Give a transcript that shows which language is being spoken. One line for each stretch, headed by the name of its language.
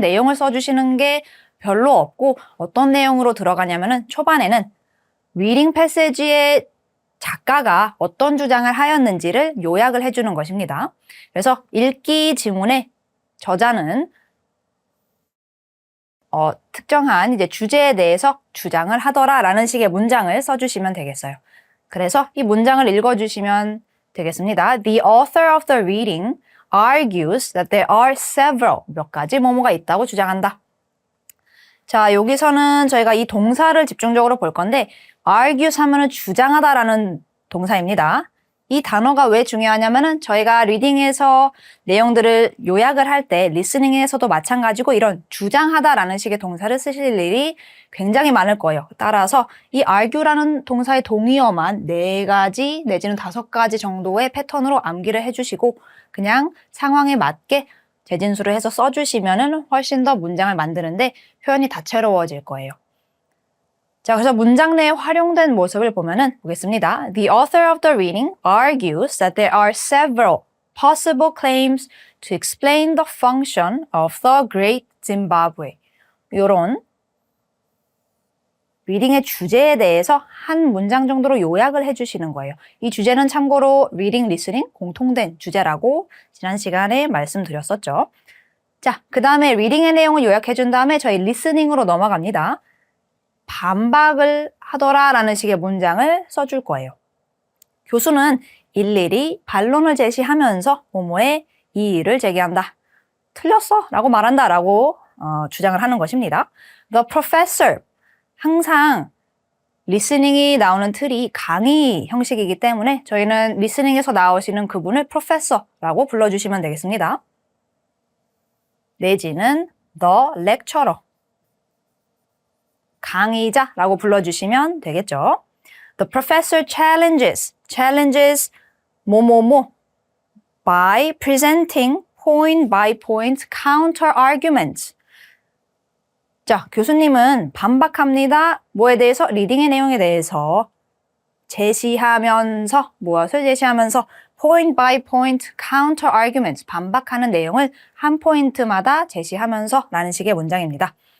Korean: 내용을 써주시는 게 별로 없고 어떤 내용으로 들어가냐면은 초반에는 리딩 패시지의 작가가 어떤 주장을 하였는지를 요약을 해주는 것입니다. 그래서 읽기 지문의 저자는 특정한 이제 주제에 대해서 주장을 하더라라는 식의 문장을 써주시면 되겠어요. 그래서 이 문장을 읽어주시면 되겠습니다.
English: The author of the reading argues that there are several
Korean: 몇 가지 뭐뭐가 있다고 주장한다. 자, 여기서는 저희가 이 동사를 집중적으로 볼 건데 argues 하면은 주장하다라는 동사입니다. 이 단어가 왜 중요하냐면은 저희가 리딩에서 내용들을 요약을 할 때 리스닝에서도 마찬가지고 이런 주장하다라는 식의 동사를 쓰실 일이 굉장히 많을 거예요. 따라서 이 argue라는 동사의 동의어만 4가지 내지는 5가지 정도의 패턴으로 암기를 해주시고 그냥 상황에 맞게 재진수를 해서 써주시면은 훨씬 더 문장을 만드는데 표현이 다채로워질 거예요. 자, 그래서 문장 내에 활용된 모습을 보면은 보겠습니다.
English: The author of the reading argues that there are several possible claims to explain the function of the Great Zimbabwe.
Korean: 이런 리딩의 주제에 대해서 한 문장 정도로 요약을 해주시는 거예요. 이 주제는 참고로 리딩, 리스닝 공통된 주제라고 지난 시간에 말씀드렸었죠. 자, 그 다음에 리딩의 내용을 요약해준 다음에 저희 리스닝으로 넘어갑니다. 반박을 하더라라는 식의 문장을 써줄 거예요. 교수는 일일이 반론을 제시하면서 뭐뭐의 이의를 제기한다. 틀렸어 라고 말한다 라고 주장을 하는 것입니다. The professor, 항상 리스닝이 나오는 틀이 강의 형식이기 때문에 저희는 리스닝에서 나오시는 그분을 professor라고 불러주시면 되겠습니다. 내지는 the lecturer, 강의자라고 불러주시면 되겠죠.
English: The professor challenges
Korean: 뭐뭐뭐
English: by presenting point by point counter arguments.
Korean: 자, 교수님은 반박합니다. 뭐에 대해서? 리딩의 내용에 대해서 제시하면서 무엇을 제시하면서
English: point by point counter arguments
Korean: 반박하는 내용을 한 포인트마다 제시하면서 라는 식의 문장입니다.